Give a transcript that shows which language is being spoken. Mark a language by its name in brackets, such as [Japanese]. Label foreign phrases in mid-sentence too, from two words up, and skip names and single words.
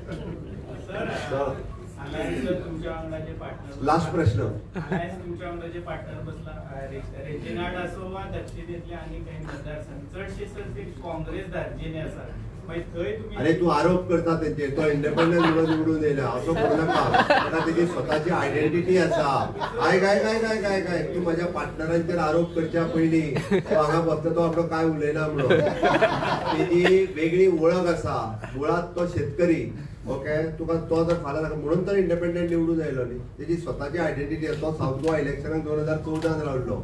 [Konkani] लास्ट प्रश्न. तुमच्या वांगडा जे पार्टनर बसला रेजिनाल्ड असो वा दक्षिणेतले आनी काही मतदारसंघ चडशे ते काँग्रेस धार्जिने आसा. अरे तू आरोप करता तेंचेर तो इंडिपेंडंट म्हणून निवडून येयला असो करू नका. आता तेजी स्वताची आयडेंटिटी आसा. काय काय काय काय काय काय तू माझ्या पार्टनरांचेर आरोप करच्या पयलीं तो हांगा बसता तो आपलो काय उलयना म्हणून. तेजी वेगळी वळख आसा. मुळात तो शेतकरी. ओके तुका तो जर फाल्यां म्हणून तर इंडिपेंडंट निवडून आयलो न्ही. तेजी स्वताची आयडेंटिटी आसा. तो साऊथ गोवा इलेक्शनाक 2014 रावलो.